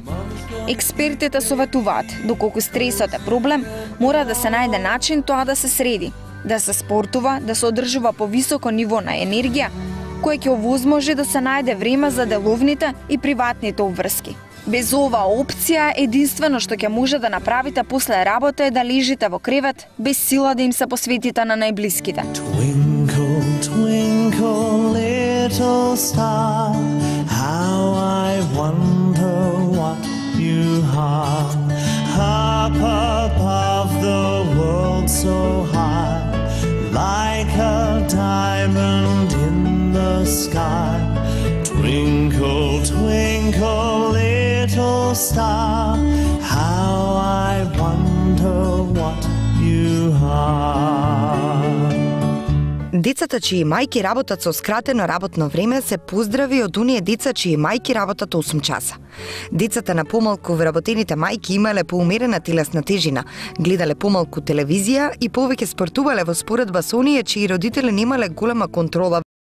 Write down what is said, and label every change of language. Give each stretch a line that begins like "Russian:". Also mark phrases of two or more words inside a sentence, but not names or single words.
Macedonian: Експертите советуваат, доколку стресот е проблем, мора да се најде начин тоа да се среди, да се спортува, да се одржува повисоко ниво на енергија, кој ќе овозможи да се најде време за деловните и приватните обврски. Без оваа опција, единствено што ќе може да направите после работа е да лежите во кревет, без сила да им се посветите на најблиските.
English: Twinkle, twinkle, little star, how I wonder what you are. Up above the world so high, like a diamond in the sky. Twinkle, twinkle, little star, how I wonder what you are.
Macedonian: Децата чии мајки работат со скратено работно време се поздрави од оние деца чии мајки работат 8 часа. Децата на помалку вработените мајки имале поумерена телесна тежина, гледале помалку телевизија и повеќе спортувале во споредба со оние чии родители немале голема контрола